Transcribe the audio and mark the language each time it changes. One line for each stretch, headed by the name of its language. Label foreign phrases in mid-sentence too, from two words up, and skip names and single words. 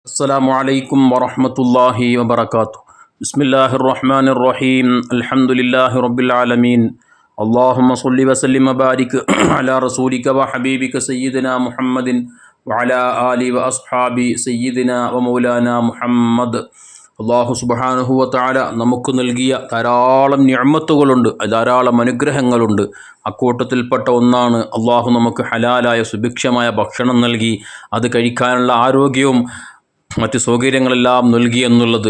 Arabic: السلام عليكم ورحمة الله وبركاته. بسم الله الرحمن الرحيم. الحمد لله رب العالمين. اللهم صل وسلم وبارك على رسولك وحبيبك سيدنا محمد وعلى آله وأصحابه سيدنا ومولانا محمد.
Malayalam: അള്ളാഹു
Arabic: سبحانه وتعالى
Malayalam: നമുക്ക് നൽകിയ ധാരാളം നിഅമത്തുകളുണ്ട്, ധാരാളം അനുഗ്രഹങ്ങളുണ്ട്. അക്കൂട്ടത്തിൽപ്പെട്ട ഒന്നാണ് അള്ളാഹു നമുക്ക് ഹലാലായ സുഭിക്ഷമായ ഭക്ഷണം നൽകി അത് കഴിക്കാനുള്ള ആരോഗ്യവും മറ്റ് സൗകര്യങ്ങളെല്ലാം നൽകി എന്നുള്ളത്.